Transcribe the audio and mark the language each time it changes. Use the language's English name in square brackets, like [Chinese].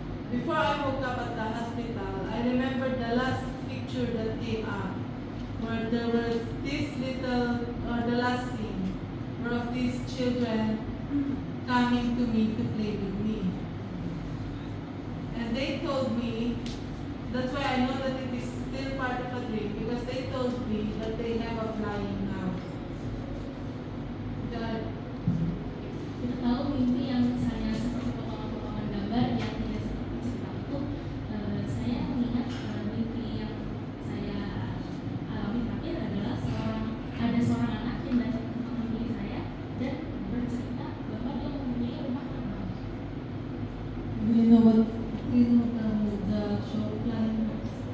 [English] Before I woke up at the hospital, I remember the last picture that came up, where there was this little, or the last scene, where of these children coming to me to play with me. And they told me, that's why I know that it is still part of a dream, because they told me that they have a flying house. [Indonesian] Kita tahu mimpi yang misalnya seperti potongan-potongan gambar yang tidak seperti cerita itu, saya mengingat mimpi yang saya alami terakhir adalah ada seorang anak yang datang ke tempat milik saya dan bercerita bahwa dia mempunyai rumah terbang. [English] Do you know the show Flying House?